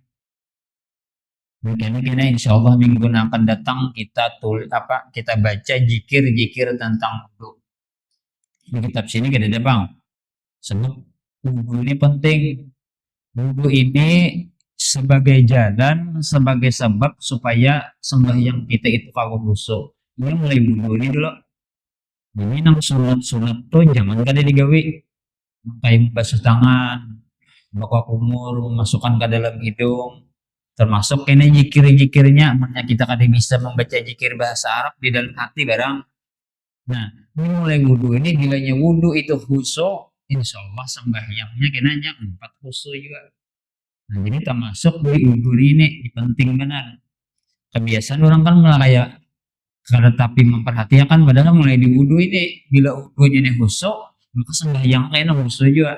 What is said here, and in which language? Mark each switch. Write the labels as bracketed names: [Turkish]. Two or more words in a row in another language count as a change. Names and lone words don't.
[Indonesian] Begini [Arabic] insya Allah [Indonesian] minggu yang akan datang kita baca jikir-jikir tentang wudhu. Di kitab sini kita ada bang. Sebab wudhu ini penting. Wudhu ini sebagai jalan, sebagai sebab supaya sembahyang kita itu kalau khusyuk. Ini mulai wudhu ini dulu. [Banjar] Jadi nang sunat-sunat tuh jangan kada digawe. [Indonesian] Kayak basuh tangan, buka kumur, masukkan ke dalam hidung. Termasuk kena jikir-jikirnya, makanya kita kada bisa membaca jikir bahasa Arab di dalam hati barang. Nah, ini mulai wudhu ini, gilanya wudhu itu khusyuk, [Arabic] insya Allah [Indonesian] sembahyangnya kenanya 4 khusyuk juga. Nah, jadi termasuk di wudhu ini penting benar. Kebiasaan orang kan malah kayak karena tapi memperhatikan padahal mulai di wudhu ini, bila wudhunya ini khusyuk, maka sembahyang kena khusyuk juga.